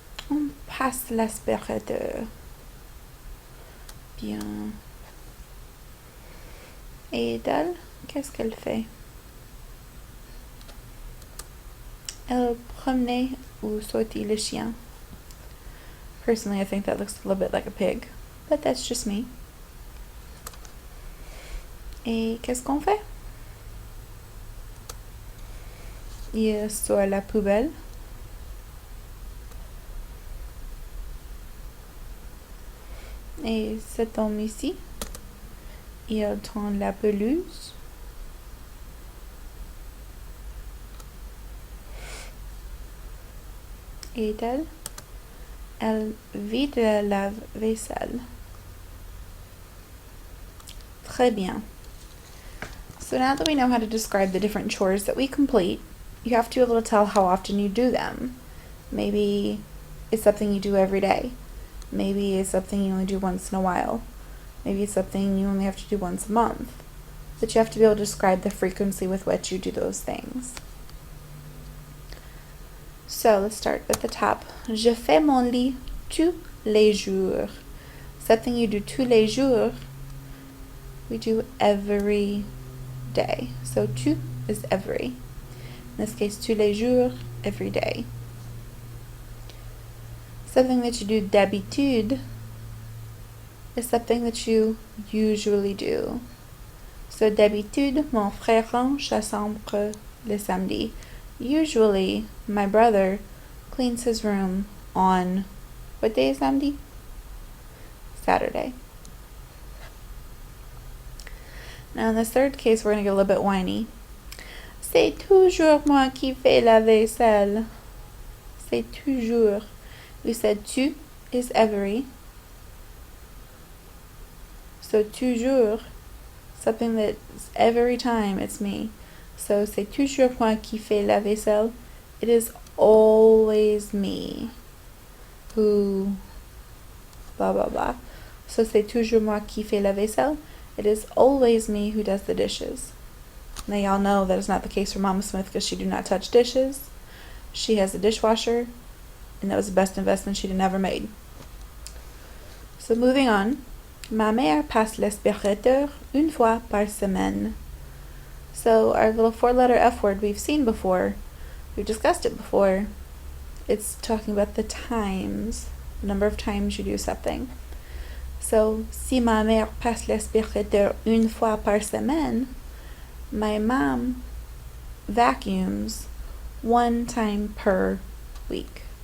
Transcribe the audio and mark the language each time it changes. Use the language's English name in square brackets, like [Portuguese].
[French] On passe l'aspirateur. Bien. Et elle, qu'est-ce qu'elle fait? Elle promenait ou sortit le chien. [English] Personally, I think that looks a little bit like a pig, but that's just me. [French] Et qu'est-ce qu'on fait? Il sort la poubelle. Et cet homme ici, il tend la pelouse. Et elle vide la lave-vaisselle. Très bien. [English] So now that we know how to describe the different chores that we complete, you have to be able to tell how often you do them. Maybe it's something you do every day. Maybe it's something you only do once in a while. Maybe it's something you only have to do once a month. But you have to be able to describe the frequency with which you do those things. So let's start at the top. [French] Je fais mon lit tous les jours. [English] Something you do [French] tous les jours, [English] we do every day. So tous is every. In this case, [French] tous les jours, [English] every day. Something that you do d'habitude is something that you usually do. [French] So d'habitude, mon frère range sa chambre le samedi. [English] Usually, my brother cleans his room on, what day is samedi? Saturday. Now in this third case, we're going to get a little bit whiny. [French] C'est toujours moi qui fais la vaisselle. C'est toujours. [English] We said tu is every. So toujours, something that's every time, it's me. [French] So c'est toujours moi qui fais la vaisselle. [English] It is always me who blah blah blah. [French] So c'est toujours moi qui fais la vaisselle. [English] It is always me who does the dishes. Now y'all know that is not the case for Mama Smith because she do not touch dishes. She has a dishwasher, and that was the best investment she'd ever made. So moving on. [French] Ma mère passe l'aspirateur une fois par semaine. [English] So our little 4-letter F word we've seen before. We've discussed it before. It's talking about the times, the number of times you do something. [French] So, si ma mère passe l'aspirateur une fois par semaine, [English] my mom vacuums 1 time per week.